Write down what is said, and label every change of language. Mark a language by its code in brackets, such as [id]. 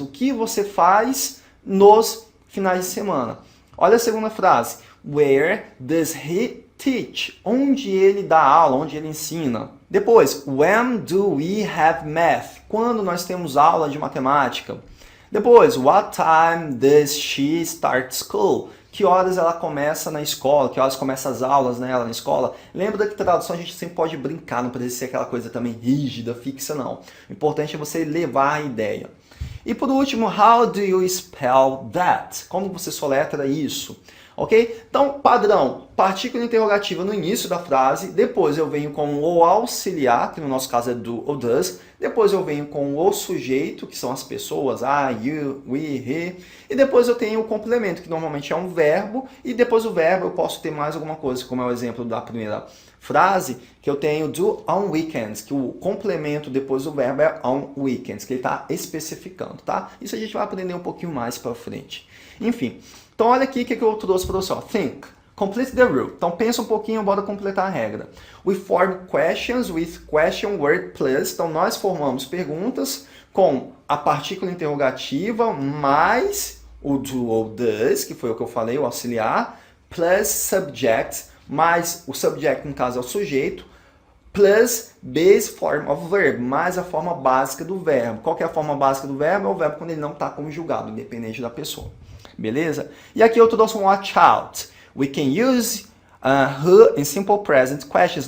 [pt] O que você faz nos finais de semana? Olha a segunda frase. [en] Where does he teach? [pt] Onde ele dá aula, onde ele ensina. Depois, [en] when do we have math? [pt] Quando nós temos aula de matemática. [en] Depois, what time does she start school? [pt] Que horas ela começa na escola? Que horas começam as aulas nela na escola? Lembra que tradução a gente sempre pode brincar, não precisa ser aquela coisa também rígida, fixa, não. O importante é você levar a ideia. E por último, [en] how do you spell that? [pt] Como você soletra isso? Ok? Então, padrão, partícula interrogativa no início da frase, depois eu venho com o auxiliar, que no nosso caso é do ou does, depois eu venho com o sujeito, que são as pessoas, I, you, we, he, e depois eu tenho o complemento, que normalmente é um verbo, e depois do verbo eu posso ter mais alguma coisa, como é o exemplo da primeira frase, que eu tenho do on weekends, que o complemento depois do verbo é on weekends, que ele está especificando, tá? Isso a gente vai aprender um pouquinho mais para frente. Enfim, então olha aqui o que eu trouxe para você, ó. [en] Think. Complete the rule. [pt] Então pensa um pouquinho, bora completar a regra. [en] We form questions with question word plus. [pt] Então nós formamos perguntas com a partícula interrogativa mais o do ou does, que foi o que eu falei, o auxiliar, plus subject, mais o subject, no caso é o sujeito, [en] plus base form of verb, [pt] mais a forma básica do verbo. Qual que é a forma básica do verbo? É o verbo quando ele não está conjugado, independente da pessoa. Beleza? E aqui eu trouxe um watch out. [en] We can use who in simple present questions.